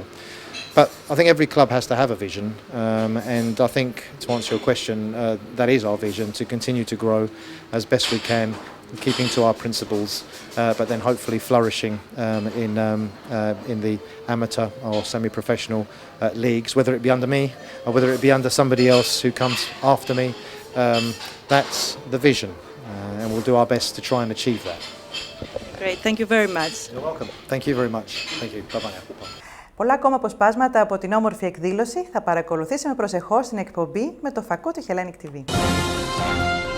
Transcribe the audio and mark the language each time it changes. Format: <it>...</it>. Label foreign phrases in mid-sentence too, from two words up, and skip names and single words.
<en>But I think every club has to have a vision, and I think, to answer your question, that is our vision, to continue to grow as best we can, keeping to our principles, but then hopefully flourishing in the amateur or semi-professional leagues, whether it be under me or whether it be under somebody else who comes after me. That's the vision, and we'll do our best to try and achieve that. Great, thank you very much. You're welcome. Thank you very much. Thank you. Bye-bye now.</en> <el>Πολλά ακόμα αποσπάσματα από την όμορφη εκδήλωση θα παρακολουθήσουμε προσεχώς στην εκπομπή με το φακό του Hellenic TV.</el>